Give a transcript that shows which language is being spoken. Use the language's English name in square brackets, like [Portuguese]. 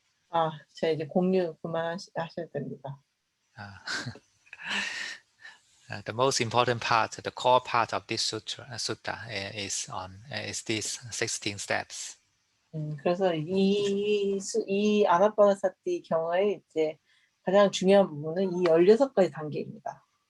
[Korean] 아, 자 이제 공유 그만하셔야 됩니다. [English] The most important part, the core part of this sutta is these 16 steps. [Korean] 그래서 이 아나파나사티 경의 이제 가장 중요한 부분은 이 16가지 단계입니다.